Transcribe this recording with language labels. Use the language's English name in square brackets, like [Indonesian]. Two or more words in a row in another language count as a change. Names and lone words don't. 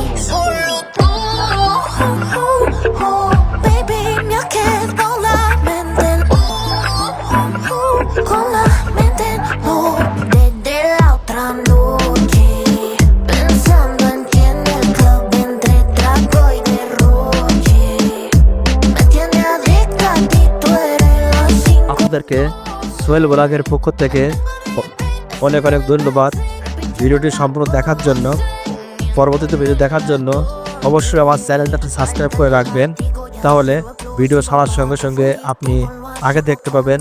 [Spanish] Solo tú, baby, me ha quedado la mente con la mente desde la otra noche, pensando en ti en el club entre trago y derroche. Me tiene adicta a ti, tú eres la cinco. [Bangla] আপনাদেরকে সোহেল ব্লগের পক্ষ থেকে অনেক অনেক ধন্যবাদ ভিডিওটি সম্পূর্ণ দেখার জন্য। পরবর্তীতে ভিডিও দেখার জন্য অবশ্যই আমার চ্যানেলটা সাবস্ক্রাইব করে রাখবেন, তাহলে ভিডিও ছাড়ার সঙ্গে সঙ্গে আপনি আগে দেখতে পাবেন।